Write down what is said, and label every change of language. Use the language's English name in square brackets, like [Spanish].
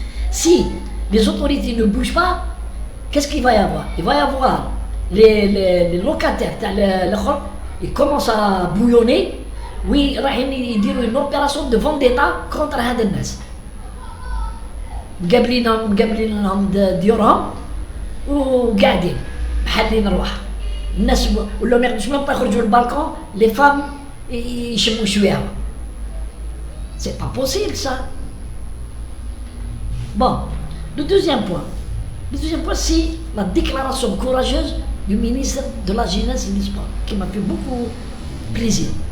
[French] Si les autorités ne bougent pas, qu'est-ce qu'il va y avoir? Il va y avoir les locataires, ils commencent à bouillonner. Oui, ils diront une opération de vendetta contre [Arabic] هذا الناس. مقابلينهم ديورهم وقاعدين محلين رواح. الناس ولا ما يقدروش [French] même pas [Arabic] يخرجوا للبالكون، [French] les femmes [Arabic] يشموا شويه. [French] C'est pas possible ça. Bon, le deuxième point, c'est la déclaration courageuse du ministre de la Jeunesse et du Sport, qui m'a fait beaucoup plaisir.